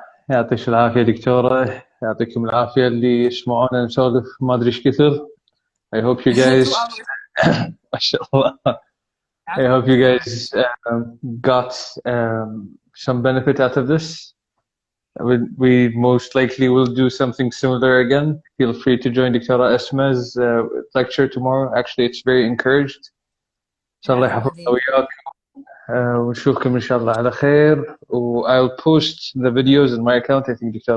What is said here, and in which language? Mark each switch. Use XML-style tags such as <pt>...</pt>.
<ar>يعطيك العافية دكتورة، يعطيكم العافية اللي يسمعونا نسولف ما أدري إيش كثر.</ar> <en>I hope you guys</en> <ar>ما شاء الله.</ar> <en>I hope you guys got some benefit out of this. We most likely will do something similar again. Feel free to join Dr. Asma's lecture tomorrow. Actually, it's very encouraged.</en> <ar>إن شاء الله يحفظنا وياكم ونشوفكم إن شاء الله على خير.</ar> <en>I'll post the videos in my account. I think Dr.</en>